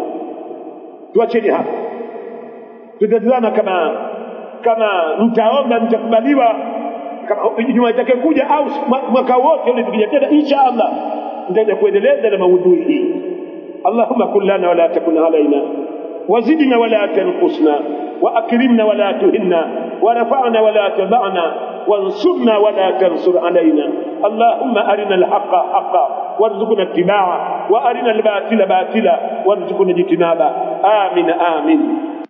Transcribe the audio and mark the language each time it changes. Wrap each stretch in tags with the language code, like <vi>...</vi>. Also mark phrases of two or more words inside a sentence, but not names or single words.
<sw>Tuacheni hapa, tutatazama kama mtaomba mtakubaliwa, kama juma itakayokuja au mwaka wote ule tukija tena</sw> <ar>إن شاء الله</ar> <sw>ndio kuendeleza na maudhui hii.</sw> <ar>اللهم كلنا ولا تكن علينا وزدنا ولا تنقصنا, واكرمنا ولا تهنا، ورفعنا ولا تضعنا، وانصرنا ولا تنصر علينا. اللهم ارنا الحق حقا وارزقنا اتباعه، وارنا الباطل باطلا وارزقنا اجتنابه. آمين آمين.</ar>